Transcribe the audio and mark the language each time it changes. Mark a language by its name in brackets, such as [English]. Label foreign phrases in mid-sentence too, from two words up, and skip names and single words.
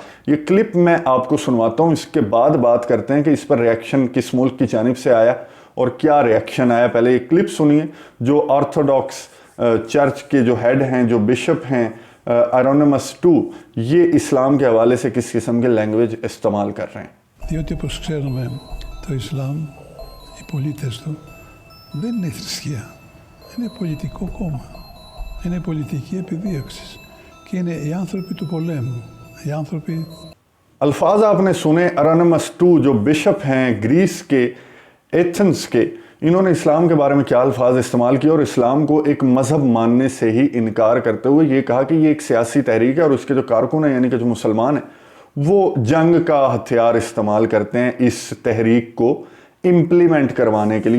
[Urdu] یہ کلپ میں آپ کو سنواتا ہوں، اس کے بعد بات کرتے ہیں کہ اس پر ری ایکشن کس ملک کی جانب سے آیا اور کیا ری ایکشن آیا. پہلے یہ کلپ سنیے جو [English] Orthodox Church [Urdu] کے جو ہیڈ ہیں، جو بشپ ہیں ایرونیمس II، یہ اسلام کے حوالے سے کس قسم کے لینگویج استعمال کر رہے ہیں. [Greek] Διότι όπως ξέρουμε το Ισλάμ, οι πολίτες του δεν είναι θρησκεία, είναι πολιτικό κόμμα, είναι πολιτική επιδίωξη και είναι οι άνθρωποι του πολέμου, οι άνθρωποι। [Urdu] الفاظ آپ نے سنے ایرونیمس II جو بشپ ہیں گریس کے، ایتھنز کے، انہوں نے اسلام کے بارے میں کیا الفاظ استعمال کیے اور اسلام کو ایک مذہب ماننے سے ہی انکار کرتے ہوئے یہ کہا کہ یہ ایک سیاسی تحریک ہے اور اس کے جو کارکن ہیں، یعنی کہ جو مسلمان ہیں، وہ جنگ کا ہتھیار استعمال کرتے ہیں اس تحریک کو امپلیمنٹ کروانے کے لیے.